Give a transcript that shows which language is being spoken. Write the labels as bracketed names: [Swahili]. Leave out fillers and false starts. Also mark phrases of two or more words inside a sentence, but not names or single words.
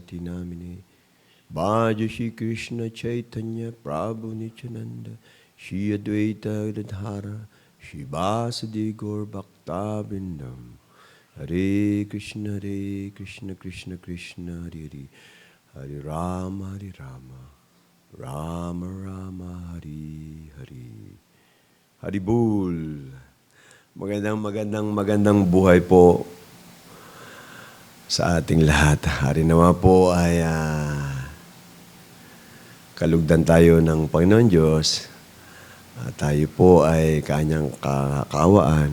[Sanskrit] Tinamine, Bhaja Shri Krishna Chaitanya, Prabhu Nityananda, Shri Advaita Gadadhara, Shri Vasudeva Gaur Bhakta Vrindam, Hare Krishna, Krishna Krishna, Hare Hare, Hare Rama, Hare Rama, Rama Rama, Hari Hari. Haribul. [Filipino] Magandang buhay po sa ating lahat. Hari nawa po ay kalugdan tayo ng Panginoon Diyos. Tayo po ay kanyang kakawaan.